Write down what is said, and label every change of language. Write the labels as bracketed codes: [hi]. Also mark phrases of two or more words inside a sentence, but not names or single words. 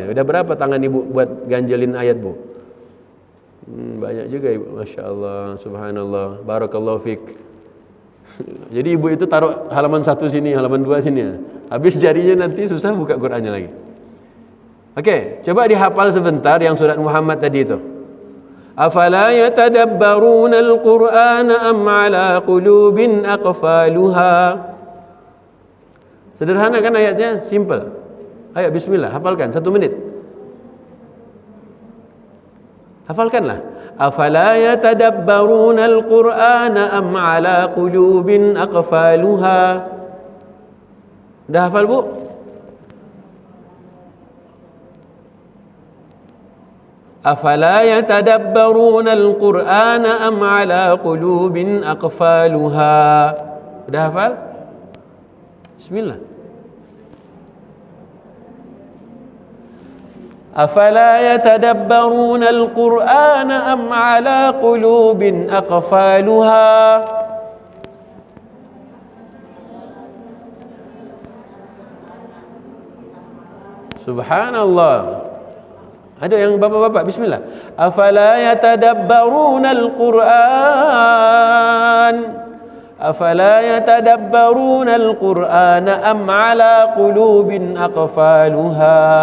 [id] Udah berapa tangan ibu buat ganjelin ayat, Bu? Banyak juga ibu, [ar] ما شاء الله، سبحان الله، بارك الله فيك. [id] Jadi ibu itu taruh halaman satu sini, halaman dua sini ya. Habis jarinya nanti susah buka Qur'annya lagi. Oke, coba dihafal sebentar yang surat Muhammad tadi itu. [ar] أفلا يتدبرون القرآن أم على قلوب أقفالها. [id] Sederhana kan ayatnya, simple. Ayo bismillah, hafalkan 1 menit. Hafalkanlah. [ar] أفلا يتدبرون القرآن أم على قلوب أقفالها. [id] Udah hafal, Bu? [ar] أفلا يتدبرون القرآن أم على قلوب أقفالها. [id] Udah hafal? Bismillah. [ar] أفلا يتدبرون القرآن أم على قلوب أقفالها. [id] Subhanallah. Ada yang bapak-bapak, bismillah. [ar] أفلا يتدبرون القرآن. أفلا يتدبرون القرآن أم على قلوب أقفالها.